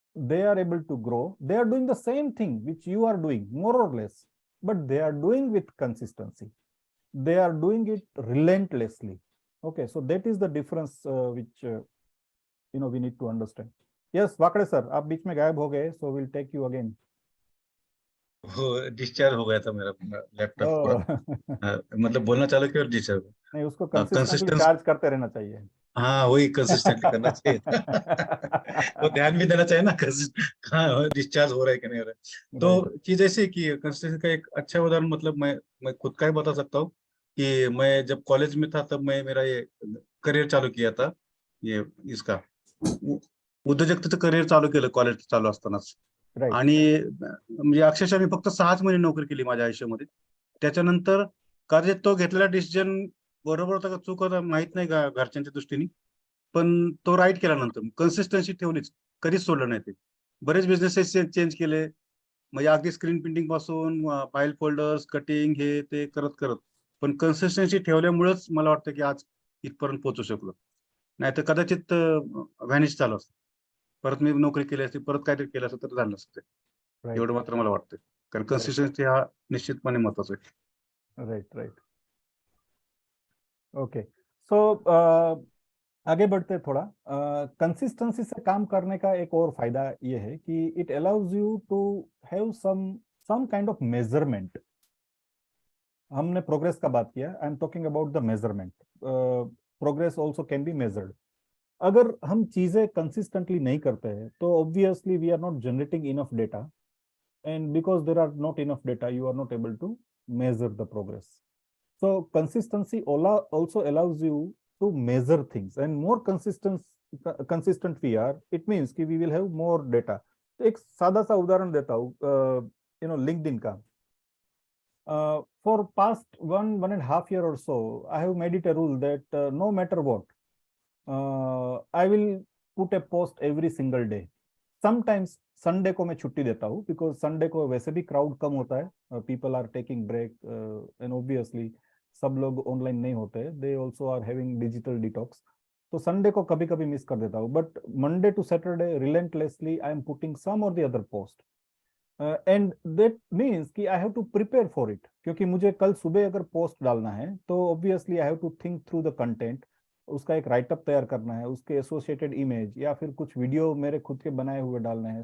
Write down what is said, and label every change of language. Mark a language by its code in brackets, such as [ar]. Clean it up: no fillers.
[en] They are able to grow, they are doing the same thing which you are doing more or less, but they are doing with consistency, they are doing it relentlessly. Okay, so that is the difference which we need to understand. Yes, Vakde sir, [hi] आप बीच में गायब हो गए, [en] so we'll take you again. [hi] वो discharge हो गया था मेरा लैपटॉप पूरा, मतलब बोलना चालू किया और डिस्चार्ज. नहीं, उसको कंसिस्टेंटली कंसिस्टेंस, चार्ज करते रहना चाहिए. हाँ वही कंसिस्टेंटली करना चाहिए वो ध्यान भी देना चाहिए ना कहाँ डिस्चार्ज हो रहा है कि नहीं हो रहा है. तो चीज ऐसी कि कंसिस्टेंसी का एक अच्छा उदाहरण, मतलब मैं खुद का ही बता सकता हूँ कि मैं जब कॉलेज में था तब मैं मेरा ये करियर चालू किया था, ये इसका [mr] उद्योजकतेचं करियर चालू केलं कॉलेज चालू असतानाच. आणि म्हणजे अक्षरशः मी फक्त 6 महिने नोकरी केली माझ्या आयुष्यामध्ये. त्याच्यानंतर कदाचित तो घेतलेला डिसिजन बरोबर होता का चूक होता माहित नाही का घरच्यांच्या दृष्टीने, पण तो राईट केला. नंतर कन्सिस्टन्सी ठेवलीच, कधीच सोडलं नाही ते. बरेच बिझनेसेस चेंज केले, म्हणजे अगदी स्क्रीन प्रिंटिंग पासून फाईल फोल्डर्स कटिंग हे ते करत करत, पण कन्सिस्टन्सी ठेवल्यामुळेच मला वाटतं की आज इथपर्यंत पोहोचू शकलो. नाहीतर कदाचित व्हॅनिश झालं असतं, परत मी नोकरी केली असती, परत काहीतरी केलं असतं तर झालं असतं. एवढं मात्र मला वाटतं, कारण कन्सिस्टन्सी हा निश्चितपणे महत्वाचा आहे. [en] Right. [hi] ओके, सो आगे बढ़ते थोड़ा. कंसिस्टेंसी से काम करने का एक और फायदा ये है कि [en] It allows you to have some kind of measurement. [hi] हमने प्रोग्रेस का बात किया, [en] I am talking about the measurement. Progress also can be measured. [hi] अगर हम चीजें कंसिस्टेंटली नहीं करते हैं तो [en] Obviously we are not generating enough data, and because there are not enough data you are not able to measure the progress. So consistency also allows you to measure things, and more consistent we are, it means कि we will have more data. [hi] तो एक सादा सा उदाहरण देता हूँ, LinkedIn का. [en] For past one and a half year or so, I have made it a rule that no matter what, I will put a post every single day. [hi] Sometimes Sunday को मैं छुट्टी देता हूँ, बिकॉज संडे को वैसे भी crowd कम होता है, [en] people are taking break, and obviously [hi] सब लोग ऑनलाइन नहीं होते, [en] They also are having digital detox. [hi] तो संडे को कभी कभी मिस कर देता हूँ, [en] but Monday to Saturday relentlessly I am putting some or the other post, and that means कि I have to prepare for it, [hi] क्योंकि मुझे कल सुबह अगर पोस्ट डालना है तो [en] obviously I have to think through the content, [hi] उसका एक राइटअप तैयार करना है, उसके एसोसिएटेड इमेज या फिर कुछ वीडियो मेरे खुद के बनाए हुए डालने हैं.